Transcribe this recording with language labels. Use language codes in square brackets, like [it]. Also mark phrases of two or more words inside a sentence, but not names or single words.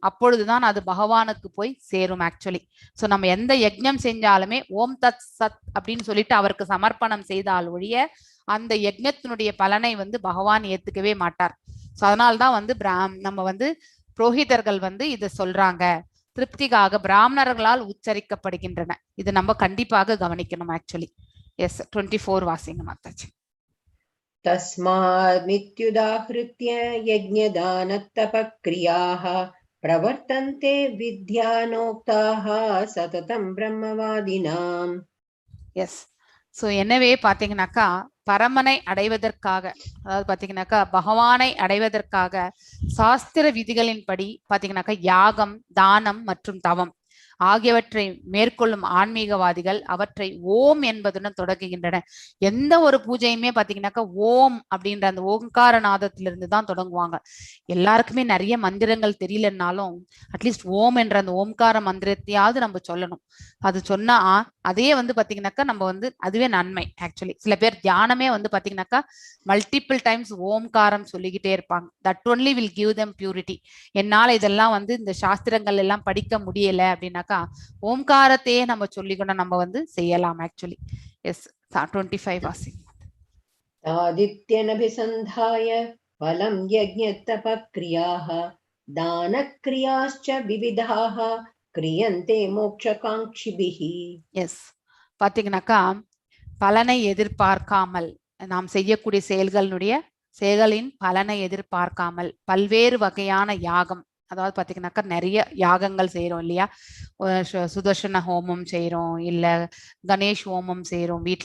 [ta] அப்பொழுதுதான் அது பகவானுக்கு போய் சேரும் ஆக்சுவலி. சோ நம்ம எந்த யஜ்ஞம் செஞ்சாலுமே [sa] ॐ तत् सत् [ta] அப்படின்னு சொல்லிட்டு அவருக்கு சமர்ப்பணம் செய்தால் ஒழிய அந்த யஜ்ஞத்தினுடைய பலனை வந்து பகவான் ஏத்துக்கவே மாட்டார். சோ அதனால்தான் வந்து நம்ம வந்து புரோஹிதர்கள் வந்து இதை சொல்றாங்க, திருப்திக்காக பிராமணர்களால் உச்சரிக்கப்படுகின்றன. இது நம்ம கண்டிப்பாக கவனிக்கணும் ஆக்சுவலி. எஸ், 24 வாசிங்க மாதாஜி. [sa] तस्मात् मित्युदाहृत्य यज्ञदानतपक्रियाः प्रवर्तन्ते विद्यानोक्ताः सततं ब्रह्मवादिनाम्. [ta] எஸ். ஸோ எனவே பாத்தீங்கன்னாக்கா பரமனை அடைவதற்காக, அதாவது பாத்தீங்கன்னாக்கா பகவானை அடைவதற்காக சாஸ்திர விதிகளின்படி பாத்தீங்கன்னாக்கா யாகம், தானம் மற்றும் தவம் ஆகியவற்றை மேற்கொள்ளும் ஆன்மீகவாதிகள் அவற்றை ஓம் என்பதுடன் தொடங்குகின்றன. எந்த ஒரு பூஜையுமே பாத்தீங்கன்னாக்கா ஓம் அப்படின்ற அந்த ஓங்கார நாதத்திலிருந்து தான் தொடங்குவாங்க. எல்லாருக்குமே நிறைய மந்திரங்கள் தெரியலன்னாலும் அட்லீஸ்ட் ஓம் என்ற அந்த ஓம்கார மந்திரத்தையாவது நம்ம சொல்லணும். அது சொன்னா அதே வந்து பாத்தீங்கன்னாக்கா நம்ம வந்து அதுவே நன்மை. ஆக்சுவலி சில பேர் தியானமே வந்து பாத்தீங்கன்னாக்கா [en] multiple times [ta] ஓம்காரம் சொல்லிக்கிட்டே இருப்பாங்க. [en] that only will give them purity. [ta] என்னால இதெல்லாம் வந்து இந்த சாஸ்திரங்கள் எல்லாம் படிக்க முடியல அப்படின்னாக்கா ஓம்காரத்தையே நம்ம சொல்லிக்கணும், நம்ம வந்து செய்யலாம். [en] actually yes. 25 வாசிங்க. [sa] आदित्यनभिसन्धाय फलं यज्ञतपक्रियाः दानक्रियाश्च विविधाः क्रियन्ते मोक्षकाङ्क्षिभिः. [ta] எஸ். பாத்தீங்கன்னாக்கா பலனை எதிர்பார்க்காமல் நாம் செய்யக்கூடிய செயல்களின் பலனை எதிர்பார்க்காமல் பல்வேறு வகையான யாகம், அதாவது பாத்தீங்கன்னாக்கா நிறைய யாகங்கள் செய்யறோம் இல்லையா? சுதர்சன ஹோமம் செய்யறோம், இல்ல கணேஷ் ஹோமம் செய்யறோம் வீட்டுல.